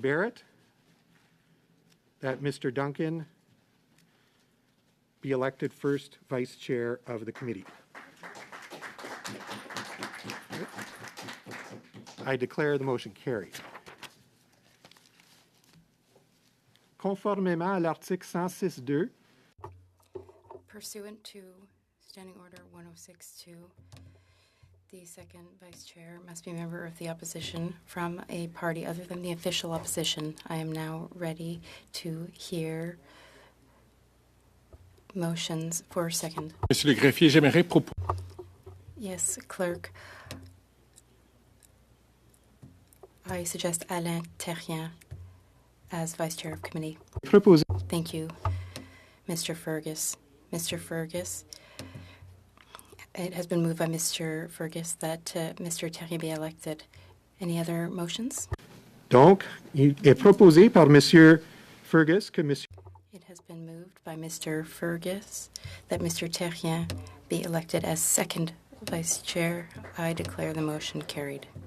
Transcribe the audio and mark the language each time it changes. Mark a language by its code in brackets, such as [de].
[en] Barrett that Mr. Duncan be elected first vice chair of the committee. I declare the motion carried. [fr] Conformément à l'article 106.2, [en] Pursuant to Standing Order 1062, the second vice chair must be a member of the opposition from a party other than the official opposition. I am now ready to hear motions for second. [fr] Monsieur le greffier, j'aimerais proposer. [en] Yes, clerk. I suggest Alain Terrien as vice chair of committee. [fr] proposé [en] Thank you, Mr. Fergus. Mr. Fergus, it has been moved by Mr. Fergus that Mr. Terrien be elected. Any other motions? [fr] Donc, il est proposé par Monsieur Fergus que Monsieur. [en] It has been moved by Mr. Fergus that Mr. Terrien be elected as second vice chair. I declare the motion carried.